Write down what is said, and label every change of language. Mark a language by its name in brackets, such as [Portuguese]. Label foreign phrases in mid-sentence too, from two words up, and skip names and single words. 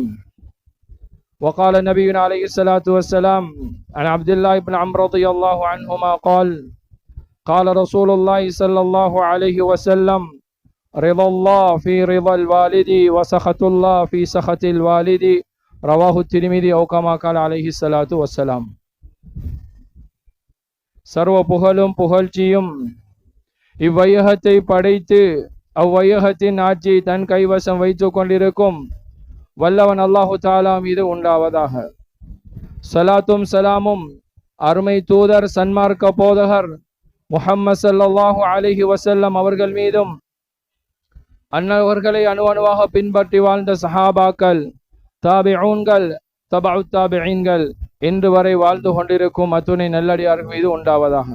[Arabic] وقال نبينا عليه الصلاة والسلام عن عبد الله بن عمرو رضي الله عنهما قال رسول الله صلى الله عليه وسلم رضا الله في رضا الوالد وسخط الله في سخط الوالد رواه الترمذي أو كما قال عليه الصلاة والسلام. [Tamil] சர்வ புகழும் புகழ்ச்சியும் இவ்வையகத்தை படைத்து அவ்வையகத்தின் ஆட்சியை தன் கைவசம் வைத்துக் கொண்டிருக்கும் வல்லவன் [Arabic] الله تعالى [Tamil] மீது உண்டாவதாக. சலாத்தும் சலாமும் அருமை தூதர் சன்மார்க்க போதகர் முஹம்மது [Arabic] صلى الله عليه وسلم [Tamil] அவர்கள் மீதும் அன்னவர்களை அணுவாக பின்பற்றி வாழ்ந்த சஹாபாக்கள், தாபிஊன்கள், தபஉ தாபிஈன்கள் இன்று வரை வாழ்ந்து கொண்டிருக்கும் அத்துணை நல்லடியார்கள் மீது உண்டாவதாக.